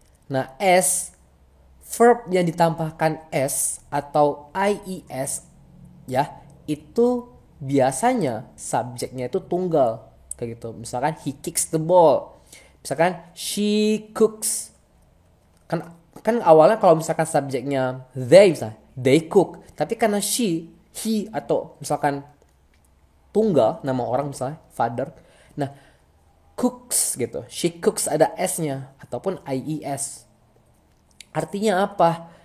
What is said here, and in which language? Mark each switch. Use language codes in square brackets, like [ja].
[id] Nah, s, verb yang ditambahkan s atau ies, ya itu biasanya subjeknya itu tunggal kayak gitu. Misalkan [en] he kicks the ball, [id] misalkan [en] she cooks. [id] Kan awalnya kalau misalkan subjeknya they, misalnya [en] they cook, [id] tapi karena she, he, atau misalkan tunggal nama orang misalnya father, nah cooks gitu, [en] she cooks [id] ada s-nya ataupun ies. Artinya apa?